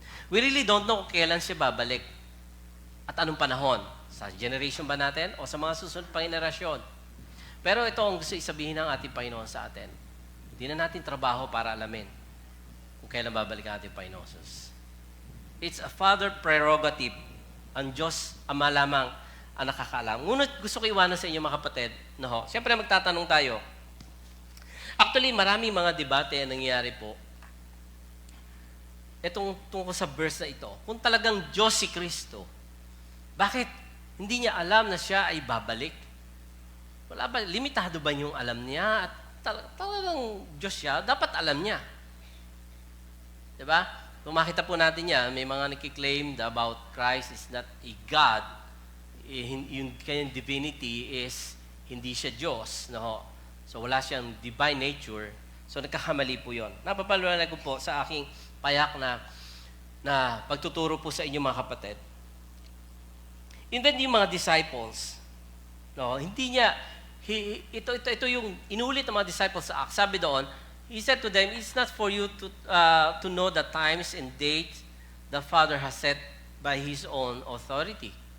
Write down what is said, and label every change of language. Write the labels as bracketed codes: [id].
[en] We really don't know [tl] kung kailan siya babalik at anong panahon. Sa generation ba natin o sa mga susunod pang henerasyon. Pero ito ang gusto isabihin ng ating Panginoon sa atin. Hindi na natin trabaho para alamin kung kailan babalik ang ating Panginoon Jesus. [en] It's a Father prerogative. [tl] Ang Diyos, Ama lamang ang nakakaalam. Ngunit gusto ko iwanan sa inyo mga kapatid. No, siyempre magtatanong tayo. Actually, maraming mga debate ang nangyayari po. Itong tungkol sa verse na ito. Kung talagang Diyos si Kristo, bakit hindi niya alam na siya ay babalik? Wala ba? Limitado ba yung alam niya? At talagang Diyos siya, dapat alam niya. Diba? Kung makita po natin yan, may mga nakiklaim [en] about Christ is not a God. [tl] Yung kanyang divinity is hindi siya Diyos. No? So wala siyang divine nature. So nagkakamali po yun. Napapaliwanag ko po sa aking payak na pagtuturo po sa inyo mga kapatid. Even yung mga disciples, no, hindi niya, ito yung inulit ng mga disciples sa Acts. Sabi doon, [en] He said to them, it's not for you to know the times and dates the Father has set by His own authority.